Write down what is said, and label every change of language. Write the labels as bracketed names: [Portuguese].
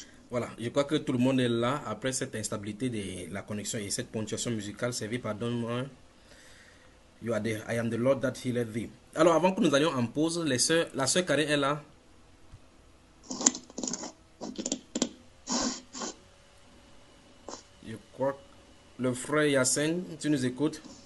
[French] Voilà, je crois que tout le monde est là après cette instabilité de la connexion et cette ponctuation musicale servie par Don Juan. [English] You are the, I am the Lord that healeth thee. [French] Alors, avant que nous allions en pause, la sœur Karine est là. Je crois que le frère Yassine, tu nous écoutes.